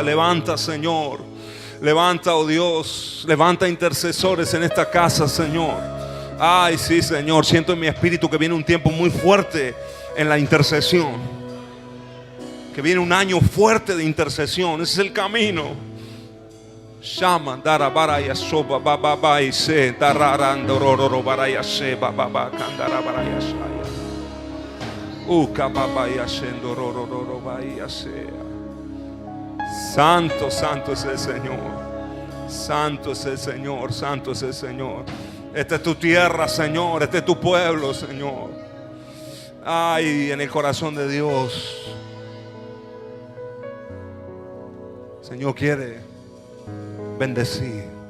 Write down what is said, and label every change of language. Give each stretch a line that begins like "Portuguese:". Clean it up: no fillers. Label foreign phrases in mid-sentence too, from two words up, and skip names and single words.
Spanish: Levanta, Señor. Levanta, oh Dios. Levanta intercesores en esta casa, Señor. Ay, sí, Señor. Siento en mi espíritu que viene un tiempo muy fuerte en la intercesión. Que viene un año fuerte de intercesión. Ese es el camino. Shama dara baraya soba baba bai se dararando rororo baraya se baba kandara baraya shaya uka baba yashendo rororo baraya se. Santo, santo es el Señor. Santo es el Señor, santo es el Señor. Esta es tu tierra, Señor. Este es tu pueblo, Señor. Ay, en el corazón de Dios, Señor quiere bendecir.